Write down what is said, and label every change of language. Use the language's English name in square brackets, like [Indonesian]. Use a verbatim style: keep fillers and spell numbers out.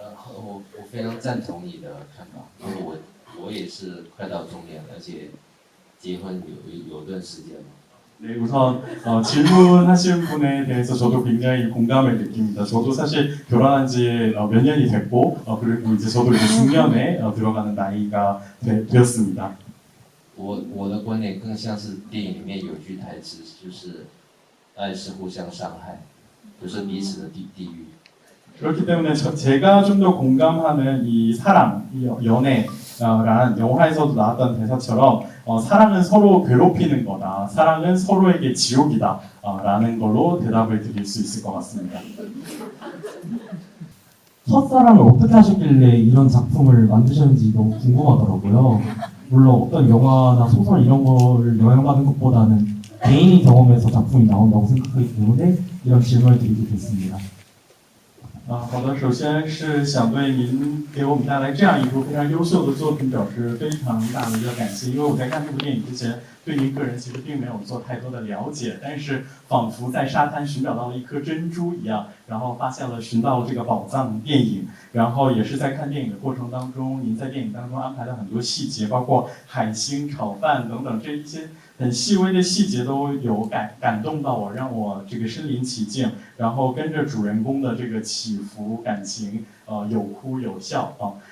[Chinese] 我我非常赞同你的看法，因为我我也是快到中年了，而且结婚有有段时间了。 [Korean] 네, 우선 어, 질문하신 분에 대해서 저도 굉장히 공감을 느낍니다. 저도 사실 결혼한 지 어, 몇 년이 됐고, 어, 그리고 이제 저도 이제 중년에 어, 들어가는 나이가 되, 되었습니다. [Chinese] 我我的观点更像是电影里面有句台词，就是“爱是互相伤害，不是彼此的地地狱”。 [Korean] 그렇기 때문에 저, 제가 좀 더 공감하는 이 사랑, 이 연애란 영화에서도 나왔던 대사처럼 어, 사랑은 서로 괴롭히는 거다, 사랑은 서로에게 지옥이다 어, 라는 걸로 대답을 드릴 수 있을 것 같습니다. 첫사랑을 어떻게 하셨길래 이런 작품을 만드셨는지 너무 궁금하더라고요. 물론 어떤 영화나 소설 이런 거를 영향받는 것보다는 개인이 경험해서 작품이 나온다고 생각하기 때문에 이런 질문을 드리게 됐습니다. [Chinese] 啊，好的，首先是想对您给我们带来这样一部非常优秀的作品表示非常大的一个感谢，因为我在看这部电影之前对您个人其实并没有做太多的了解，但是仿佛在沙滩寻找到了一颗珍珠一样，然后发现了寻到了这个宝藏电影，然后也是在看电影的过程当中，您在电影当中安排了很多细节，包括海星炒饭等等这一些很细微的细节都有 感, 感动到我，让我这个身临其境，然后跟着主人公的这个起伏感情，呃，有哭有笑啊。